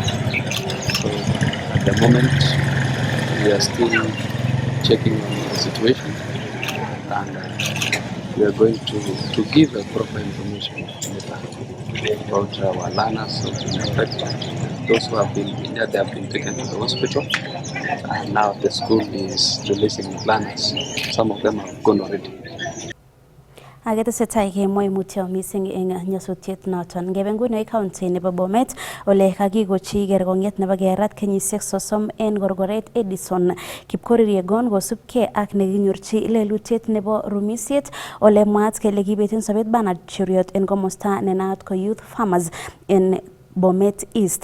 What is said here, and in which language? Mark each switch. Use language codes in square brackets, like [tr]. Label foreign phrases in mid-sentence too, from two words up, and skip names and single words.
[en] So at the moment we are still checking on the situation, and we are going to give a proper information about our learners who have been affected. Those who have been injured, they have been taken to the hospital. And now the school is releasing learners. Some of them have gone already. [kln] Agetesetai kemoi mutyo missing eng nyasutiet noton. Ngebe nguno county nebo Bomet ole kakikochi kerkong'et nebo kerat kenyisiek 30 en gorgoret Edison Kipkoririegon kosubkei ak nekinyorchi lelutiet nebo rumisiet ole mwaat kele kibeten sobet Bernard Cheriot en komosta nenaat ko Youth Farmers en Bomet East.